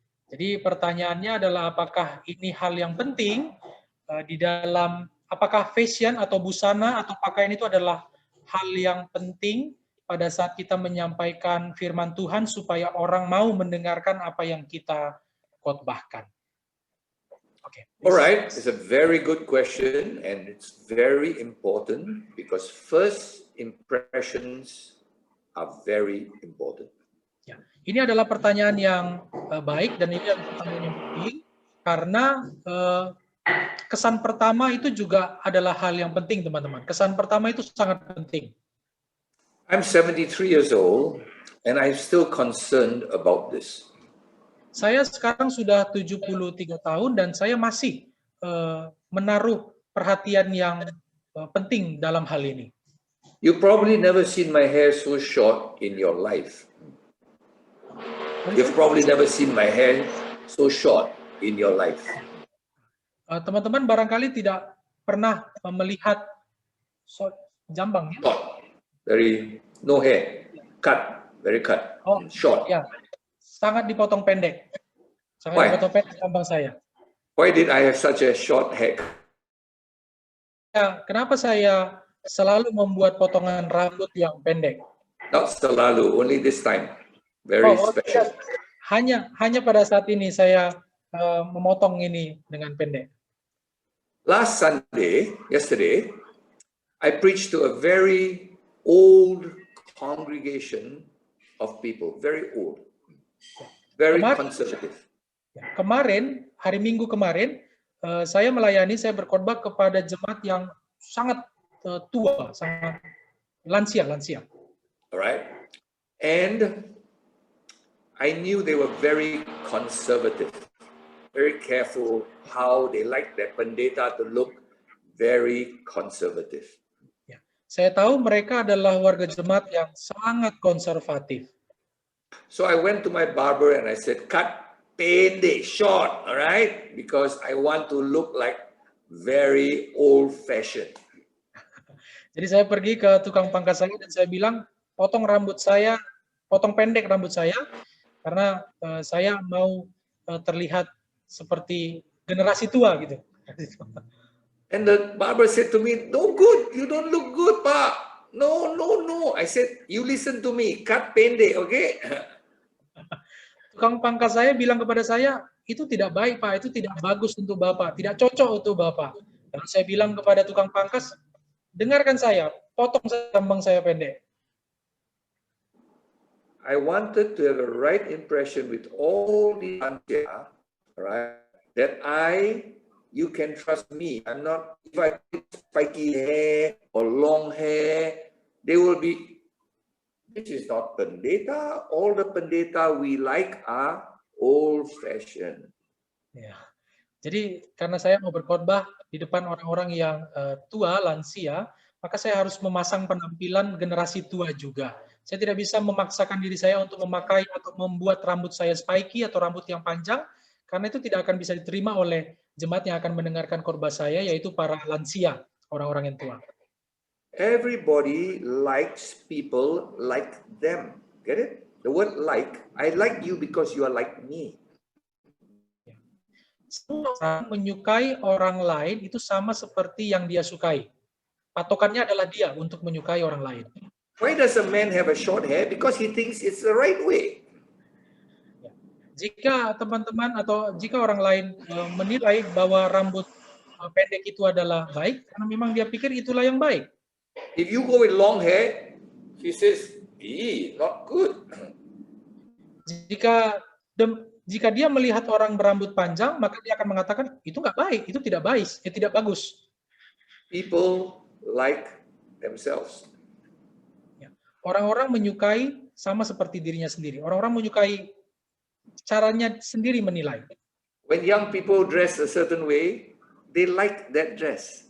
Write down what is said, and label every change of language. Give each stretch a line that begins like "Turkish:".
Indonesian: Jadi pertanyaannya adalah apakah ini hal yang penting di dalam, apakah fashion atau busana atau pakaian itu adalah hal yang penting pada saat kita menyampaikan firman Tuhan supaya orang mau mendengarkan apa yang kita khotbahkan.
English: Okay. All right, it's a very good question, and it's very important because first impressions are very important.
Indonesian: Ya, ini adalah pertanyaan yang baik dan ini adalah pertanyaan yang penting karena kesan pertama itu juga adalah hal yang penting, teman-teman. Kesan pertama itu sangat penting.
English: I'm 73 years old and I'm still concerned about this.
Indonesian: Saya sekarang sudah 73 tahun dan saya masih menaruh perhatian yang penting dalam hal ini.
English: You probably never seen my hair so short in your life. You've probably never seen my hair so short in your life.
Indonesian: Teman-teman barangkali tidak pernah melihat jambang ya?
English: Short, very no hair, cut, very cut, short.
Indonesian: Ya, sangat dipotong pendek. Sangat
English: Why?
Indonesian: dipotong pendek jambang saya.
English: Why did I have such a short hair?
Indonesian: Ya, kenapa saya selalu membuat potongan rambut yang pendek?
English: Not selalu, only this time. Very special.
Indonesian: Hanya pada saat ini saya memotong ini dengan pendek.
English: Last Sunday, yesterday, I preached to a very old congregation of people, very old, very conservative.
Indonesian: Kemarin, hari Minggu kemarin, saya berkhotbah kepada jemaat yang sangat tua, sangat lansia.
English: Alright, and I knew they were very conservative, very careful how they like their pendeta to look, very conservative.
Indonesian: Ya, saya tahu mereka adalah warga jemaat yang sangat konservatif.
English: So I went to my barber and I said, cut pendek, short, all right? Because I want to look like very old-fashioned.
Indonesian: Jadi saya pergi ke tukang pangkas saya dan saya bilang, potong pendek rambut saya, karena saya mau terlihat seperti generasi tua gitu.
English: And the barber said to me, no good, you don't look good, Pak. No. I said, you listen to me, cut pendek, okay?
Indonesian: Tukang pangkas saya bilang kepada saya, itu tidak baik Pak, itu tidak bagus untuk Bapak, tidak cocok untuk Bapak. Lalu saya bilang kepada tukang pangkas, dengarkan saya, potong jambang saya pendek.
English: I wanted to have a right impression with all the lansia, right? That you can trust me. I'm not, if I have spiky hair or long hair, they will be, this is not pendeta. All the pendeta we like are old-fashioned.
Indonesian: Ya. Jadi karena saya mau berkhotbah di depan orang-orang yang tua, lansia, maka saya harus memasang penampilan generasi tua juga. Saya tidak bisa memaksakan diri saya untuk memakai atau membuat rambut saya spiky atau rambut yang panjang, karena itu tidak akan bisa diterima oleh jemaat yang akan mendengarkan khotbah saya, yaitu para lansia, orang-orang yang tua.
English: Everybody likes people like them. Get it? The word like, I like you because you are like me.
Indonesian: Semua orang menyukai orang lain itu sama seperti yang dia sukai. Patokannya adalah dia untuk menyukai orang lain.
English: Why does a man have a short hair? Because he thinks it's the right way.
Indonesian: Jika teman-teman atau jika orang lain menilai bahwa rambut pendek itu adalah baik, karena memang dia pikir itulah yang baik.
English: If you go with long hair, he says, not good.
Indonesian: Jika dia melihat orang berambut panjang, maka dia akan mengatakan itu nggak baik, itu tidak baik, tidak bagus.
English: People like themselves.
Indonesian: Orang-orang menyukai sama seperti dirinya sendiri. Orang-orang menyukai caranya sendiri menilai.
English: When young people dress a certain way, they like that dress.